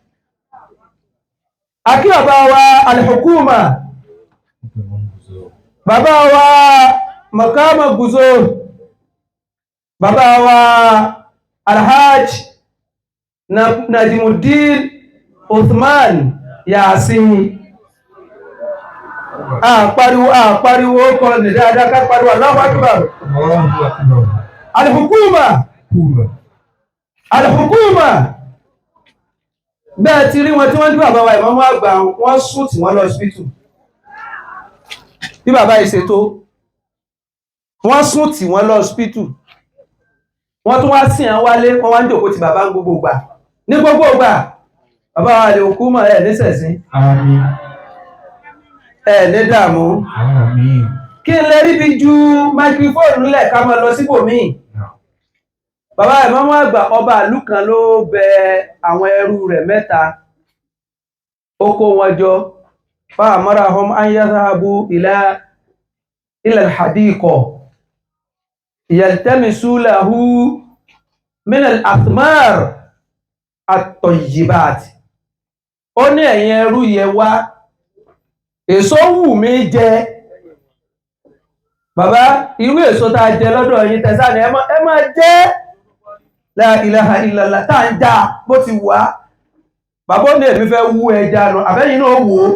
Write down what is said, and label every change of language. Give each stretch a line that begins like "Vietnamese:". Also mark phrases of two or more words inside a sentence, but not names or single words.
Yoruba: Àkí bàbá wa Al-Hukuma, bàbá wa Makama Guzo, bàbá wa Alhaj Najimuddin Uthman Yasin. Àpariwo kọ́ ní dáadáa ká pariwo
Arabic: الله أكبر.
Yoruba: Al-Hukuma. Al-Hukuma. Bẹ́ẹ̀ ti rí wọn tí wọ́n dí bàbá wa ìmáàmù àgbà wọ́n sùn tí wọ́n lọ hospital. Bí bàbá ìṣètò, wọ́n sùn tí wọ́n lọ hospital. Wọ́n tún wá sí àwọn wálé, wọ́n wá ń jòkó ti bàbá ń gbogbo gbà. Ní gbogbo gbà, bàbá wa Al-Hukuma ẹ̀ nísẹ̀sín. Àmín. Ẹ̀ ní dààmú. Àmín. Kí n lè rí bí ju microphone lẹ̀ ká máa lọ síbòmíì. Bàbá ìmáàmù àgbà ọba ìlú kan ló bẹ àwọn ẹrú rẹ̀ mẹ́ta. Ó kó wọn jọ.
Arabic: فأمرهم أن يذهبوا إلى الحديقة يلتمسوا له من الأثمار الطيبات.
Yoruba: Ó ní ẹ̀yin ẹrú yẹ wá, èso wù mí jẹ. Bàbá, irú èso tá jẹ lọ́dọ̀ yín tẹ̀sán ni ẹ máa jẹ.
Arabic: لا إله إلا الله
Yoruba: tá ń já bó ti wà. Bàbá ó ní èmi fẹ́ wú ẹja nù, àbẹ́yìn náà wò ó.